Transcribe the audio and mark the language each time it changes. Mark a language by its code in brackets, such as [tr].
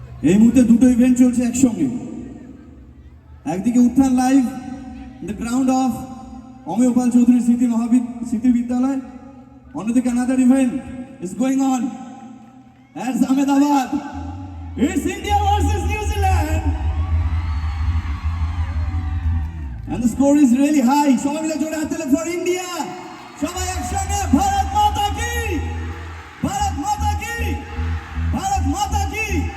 [bn] এই মুহূর্তে দুটো ইভেন্ট চলছে একসঙ্গে। একদিকে উত্থান [en] live the ground of [bn] অমিয় পাল চৌধুরী স্মৃতি বিদ্যালয়, অন্যদিকে [en] another event is going on at Ahmedabad. It's India versus New Zealand and the score is really high. [bn] সবাই মিলে জোরে হাত তালি [en] for India. [bn] সবাই একসঙ্গে ভারত মাতা কি, ভারত মাতা কি, ভারত মাতা কি।